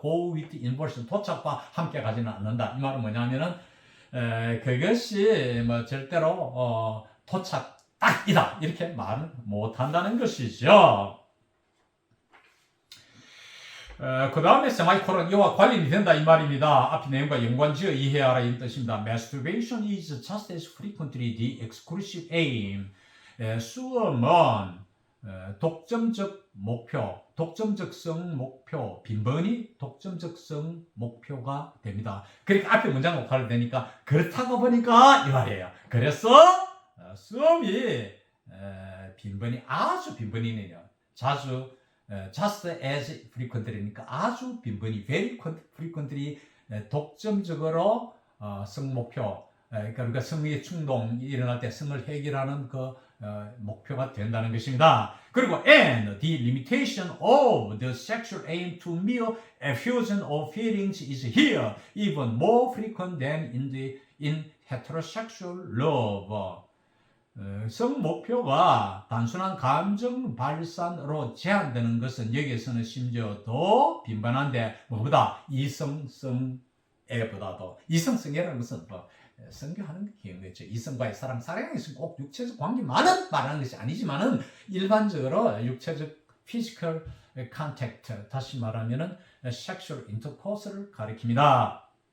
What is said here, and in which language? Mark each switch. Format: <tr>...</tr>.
<en>go with inversion</en> <ko>도착과 함께 가지는 않는다. 이 말은 뭐냐면은 그것이 뭐 절대로 도착 딱이다 이렇게 말 못한다는 것이죠. 그 다음에 세마이콜은 이와 관련이 된다 이 말입니다. 앞의 내용과 연관지어 이해하라 이 뜻입니다.</ko> <en>Masturbation is just as frequently the exclusive aim.</en> <ko>수음은 독점적 목표, 독점적 성 목표, 빈번히 독점적 성 목표가 됩니다. 그러니까 앞에 문장과 관련되니까 그렇다고 보니까 이 말이에요. 그래서 수음이 빈번히 아주 빈번히는요. 자주</ko> <en>just as frequently</en> <ko>니까 아주 빈번히</ko> <en>very frequently</en> <ko>독점적으로 성 목표 그러니까 우리가 성의 충동이 일어날 때 성을 해결하는 그 목표가 된다는 것입니다.</ko> <en>그리고 and the limitation of the sexual aim to mere effusion of feelings is here even more frequent than in heterosexual love.</en> <ko>성 목표가 단순한 감정 발산으로 제한되는 것은 여기에서는 심지어 더 빈번한데 뭐보다 이성성애보다도 이성성애라는 것은 뭐 성교하는 경우겠죠. 이성과의 사랑이 꼭 육체적 관계만은 말하는 것이 아니지만은 일반적으로 육체적</ko> <en>physical contact</en> <ko>다시 말하면은</ko> <en>sexual intercourse</en> <ko>를 가리킵니다.</ko>